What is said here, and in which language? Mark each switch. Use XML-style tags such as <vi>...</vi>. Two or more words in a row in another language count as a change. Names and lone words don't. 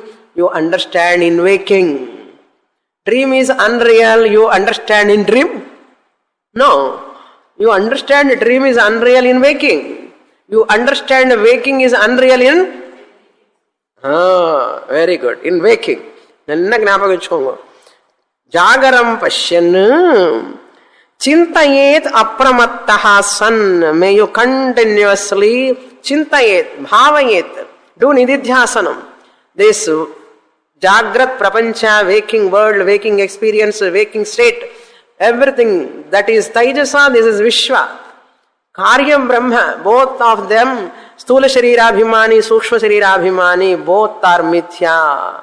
<en>You understand in waking. Dream is unreal. You understand in dream? No. You understand dream is unreal in waking. You understand waking is unreal in? Very good. In waking.</en> <sa>Jagaram pashyan. Chintayet apramattaha san.</sa> <en>May you continuously</en> <sa>chintayet, bhavayet. Do nididhyasanam.</sa> <en>This</en> <sa>Jagrat prapancha,</sa> <en>waking world, waking experience, waking state. everything that is Taijasa, this is Vishwa.</en> <sa>Karyam Brahma,</sa> <en>both of them,</en> <sa>Stula Sharirabhimani, Sukshma Sharirabhimani,</sa> <en>both are Mithya.</en>